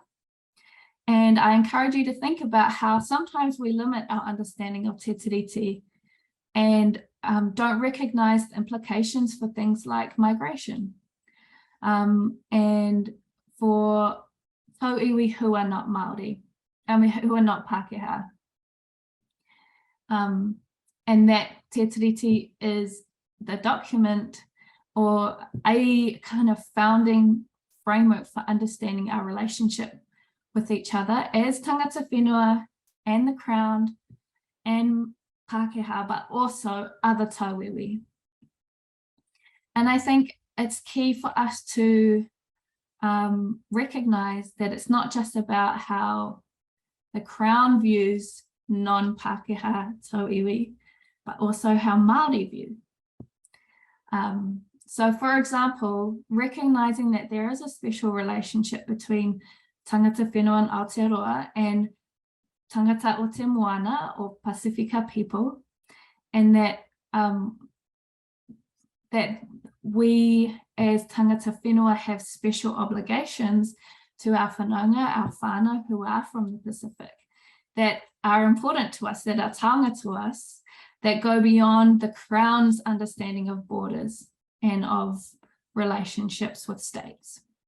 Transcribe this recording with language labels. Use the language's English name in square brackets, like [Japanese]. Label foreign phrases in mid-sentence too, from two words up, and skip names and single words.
[English] And I encourage you to think about how sometimes we limit our understanding of Te Tiriti and don't recognise the implications for things like migration and for Tauiwi who are not Māori, who are not Pākehā. And that Te Tiriti is the document or a kind of founding framework for understanding our relationship with each other as [Māori] tangata whenua [English] and the Crown and Pākehā, but also other Tauiwi. And I think it's key for us to recognise that it's not just about how the Crown views non-Pākehā Tauiwi, but also how Māori view. So for example, recognising that there is a special relationship between [Māori] tangata whenua [English] in Aotearoa and [Māori] tangata o te moana [English] or Pacifica people, and that that we as [Māori] tangata whenua [English] have special obligations to our whanaunga, our whānau who are from the Pacific, that are important to us, that are taonga to us, that go beyond the Crown's understanding of borders and of relationships with states.